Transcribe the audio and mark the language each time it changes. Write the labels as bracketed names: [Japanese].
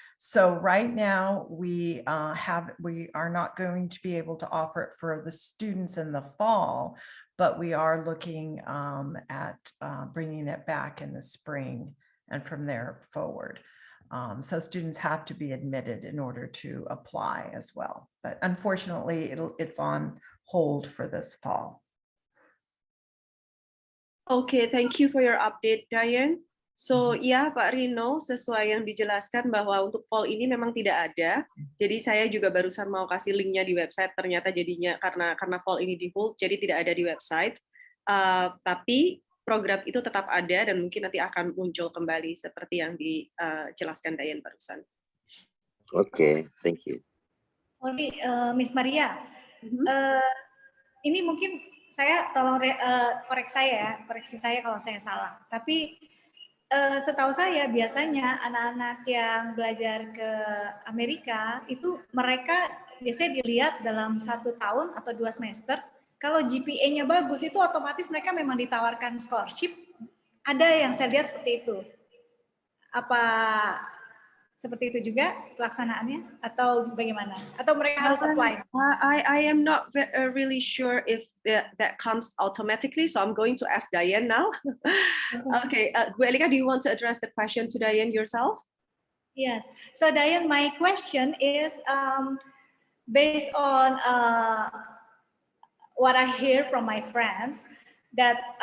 [English] So right now we are not going to be able to offer it for the students in the fall, but we are looking at bringing it back in the spring and from there forward. So students have to be admitted in order to apply as well. But unfortunately, it's on hold for this fall. Okay, thank you for your update, Diane. [Indonesian] So ya Pak Rino, sesuai yang dijelaskan bahwa untuk fall ini memang tidak ada. Jadi saya juga barusan mau kasih linknya di website. Ternyata jadinya karena fall ini di hold, jadi tidak ada di website. Tapi program itu tetap ada dan mungkin nanti akan muncul kembali seperti yang dijelaskan Diane barusan. [English] Okay, thank you. Sorry, [Indonesian] Miss Maria. Ini mungkin saya tolong koreksi saya kalau saya salah. Tapi setahu saya biasanya anak-anak yang belajar ke Amerika itu mereka biasanya dilihat dalam 1 tahun atau 2 semester. Kalau GPA-nya bagus itu otomatis mereka memang ditawarkan scholarship. Ada yang saya lihat seperti itu. Apa seperti itu juga pelaksanaannya atau bagaimana? Atau mereka harus apply? [English] I am not really sure if that comes automatically, so I'm going to ask Diane now. Okay, Bu Elika, do you want to address the question to Diane yourself? Yes. So Diane, my question is based on what I hear from my friends that